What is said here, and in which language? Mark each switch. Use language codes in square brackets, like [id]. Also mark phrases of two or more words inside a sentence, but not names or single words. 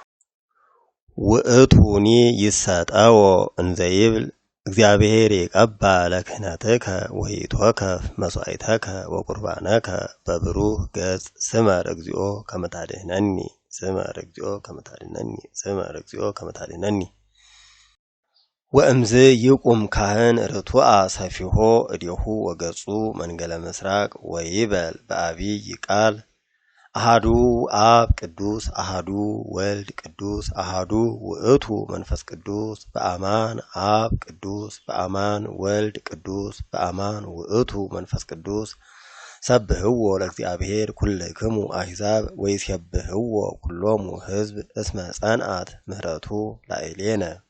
[gez] ውእቱኒ ይሰጠዎ እንዘ ይብል እግዚአብሔር ይቀባ ለክህነትከ ወይትወከፍ መስዋዕተከ ወቁርባነከ በብሩህ ገጽ ስመር እግዚኦ ከመ ታድኅነኒ ስመር እግዚኦ ከመ ታድኅነኒ ስመር እግዚኦ ከመ ታድኅነኒ። ወእምዝ ይቁም ካህን ርቱዐ ሰፊሖ እዴሁ ወገጹ መንገለ ምስራቅ ወይበል በአቢይ ቃል አሐዱ አብ ቅዱስ አሐዱ ወልድ ቅዱስ አሐዱ ውእቱ መንፈስ ቅዱስ በአማን አብ ቅዱስ በአማን ወልድ ቅዱስ በአማን ውእቱ መንፈስ ቅዱስ ሰብህዎ ለእግዚአብሔር ኩልክሙ አሕዛብ ወይሴብህዎ ኩሎሙ ሕዝብ እስመ ጸንዐት ምህረቱ ላዕሌነ